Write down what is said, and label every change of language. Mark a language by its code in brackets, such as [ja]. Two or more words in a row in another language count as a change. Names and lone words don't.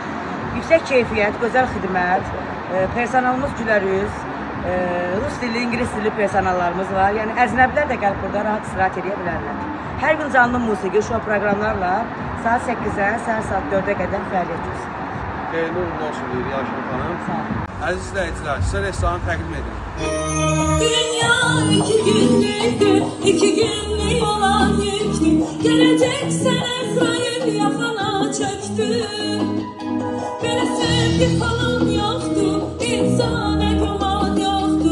[az] Yüksək keyfiyyət, gözəl xidmət, personalımız gülərüz, rus dilli, ingilis dilli personallarımız var. Yəni əcnəbilər də gəlib burada rahat istirahət edə bilərlər. Hər gün canlı musiqi, şou proqramlarla saat 8-ə, səhər saat 4-ə qədər fəaliyyət göstərir. Xeyirli uğurlu olsun deyirik Ayşən xanım. Sağ olun. Əziz izləyicilər, sizə restoranı təqdim edin. [tr] Dünya iki günlüktü, iki günlük olan yüktü. Geleceksen Ezrail yakana çöktü. Böyle sevgi falan yoktu, insana güman yoktu.